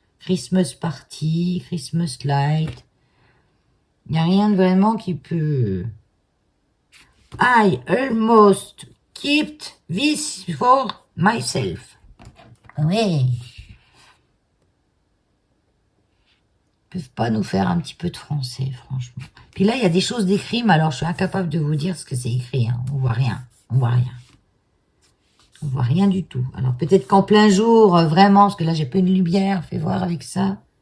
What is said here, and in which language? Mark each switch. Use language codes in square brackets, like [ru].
[en] Christmas party, Christmas light. [fr] Il n'y a rien de vraiment qui peut... [en] I almost kept this for myself. [fr] Oui. Ils peuvent pas nous faire un petit peu de français, franchement. Puis là, il y a des choses d'écrit, mais alors je suis incapable de vous dire ce que c'est écrit. Hein. On voit rien. On voit rien. On voit rien du tout. Alors peut-être qu'en plein jour, vraiment, parce que là j'ai peu de lumière, fais voir avec ça.